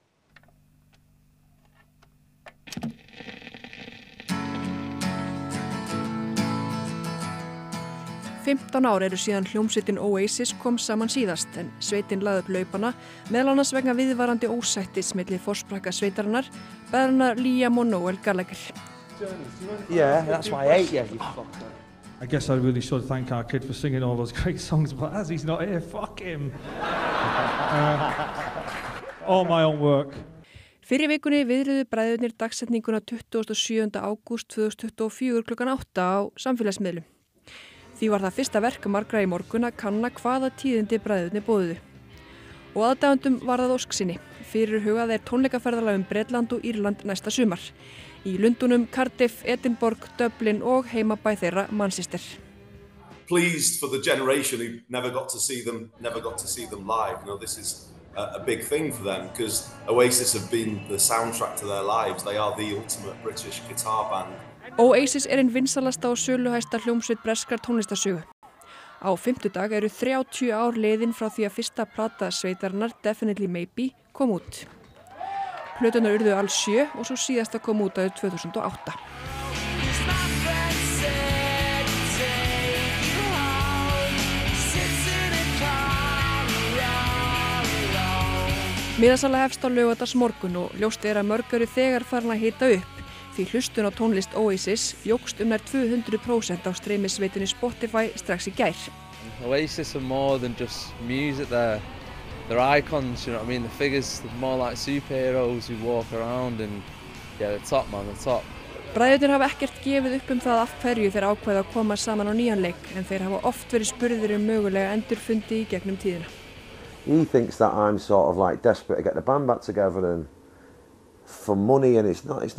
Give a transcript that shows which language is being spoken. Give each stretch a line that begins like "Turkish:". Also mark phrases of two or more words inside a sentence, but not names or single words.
Icelandic: 15 ár eru síðan hljómsveitin Oasis kom saman síðast, en sveitin lagði upp laupana meðal annars vegna viðvarandi ósættis milli forsprakka sveitarinnar, Bernard Liam og Noel Gallagher.
English: Yeah, that's my 8 year. I guess I really should thank our kid for singing all those great songs, but as he's not here, fuck him. All my own work.
Icelandic: Fyrir vikunni viðruðu bræðurnir dagsetninguna 27. ágúst 2024 klukkan 8 á samfélagsmiðlum. Því var það fyrsta verk margra í morgun að kanna hvaða tíðindi bræðurnir boðuðu. Og aðdáendum var það ósk sinni. Fyrirhugað tónleikaferðalag Bretland og Írland næsta sumar. Í Lundúnum, Cardiff, Edinborg, Dublin og heimabæ þeirra Manchester.
English: Pleased for the generation who never got to see them live. You know, this is a big thing for them because Oasis have been the soundtrack to their lives. They are the ultimate British guitar band.
Icelandic: Oasis ein vinsalasta og söluhæsta hljómsveit breskrar tónlistarsögu. Á fimmtudag eru 30 ár liðin frá því að fyrsta plata sveitarinnar Definitely Maybe kom út. Plöturnar urðu alls 7 og svo síðasta kom út árið 2008. Miðasala hefst á laugardagsmorgun og ljóst að mörg eru þegar farin að hita upp. Því hlustun á tónlist Oasis jókst nær 200% á streymisveitinni Spotify strax í gær.
English: Oasis are more than just music, they're icons, you know what I mean? The figures, they're more like superheroes who walk around and yeah, they're top man, they're top.
Icelandic: Bræðurnir hafa ekkert gefið upp það af hverju þeir ákveða að koma saman á nýjan leik, en þeir hafa oft verið spurðir mögulega endurfundi í gegnum tíðina. He thinks that I'm sort of like desperate to get the band back together and for money, and it's not.